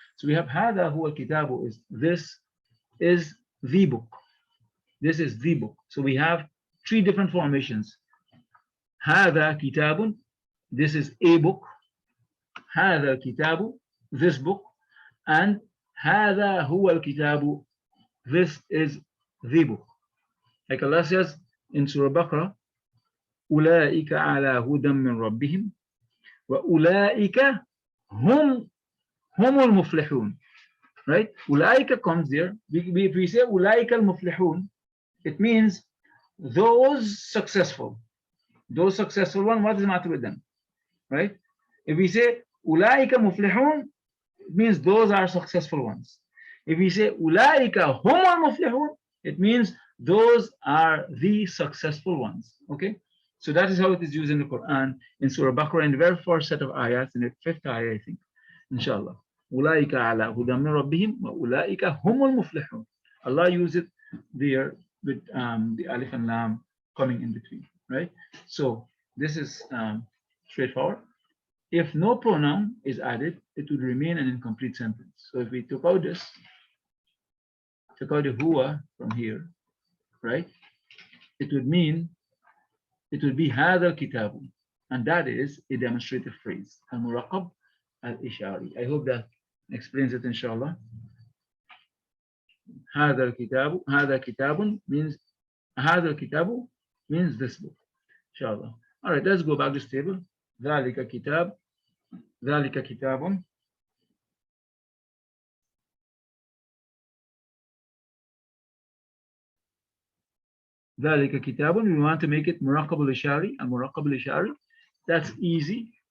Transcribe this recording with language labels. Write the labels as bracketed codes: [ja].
[en] So we have [ar] هذا هو الكتاب, [en] is this is the book. This is the book. So we have three different formations. [ar] هذا كتاب, [en] this is a book. [ar] هذا الكتاب, [en] this book. And [ar] هذا هو الكتاب, [en] this is the book. Like Allah says in Surah Baqarah, [ar] أولئك على هدى من ربهم وأولئك هم المفلحون. [en] Right? أولئك comes there. If we say [ar] أولئك المفلحون, [en] it means those successful. Those successful one, what is the matter with them? Right? If we say [ar] أولئك مفلحون, [en] it means those are successful ones. If we say [ar] أولئك هم المفلحون, [en] it means those are the successful ones. Okay? So that is how it is used in the Quran, in Surah Baqarah, in the very first set of ayats, in the fifth ayah, I think. Inshallah. [ar] أولئك على هدى من ربهم وأولئك هم المفلحون. [en] Allah used it there with the alif and lam coming in between, right? So this is straightforward. If no pronoun is added, it would remain an incomplete sentence. So if we took out this, took out the huwa from here, right? It would mean, it would be [ar] هذا الكتاب, [en] and that is a demonstrative phrase, al-muraqab al-ishari. I hope that explains it, inshallah. [ar] هذا الكتاب, هذا كتاب means, هذا الكتاب [en] means this book, inshallah. All right, let's go back to this table. [ar] ذلك كتاب, ذلك كتاب. ذلك كتاب, [en] we want to make it muraqab al-ishari, and muraqab al-ishari, that's easy.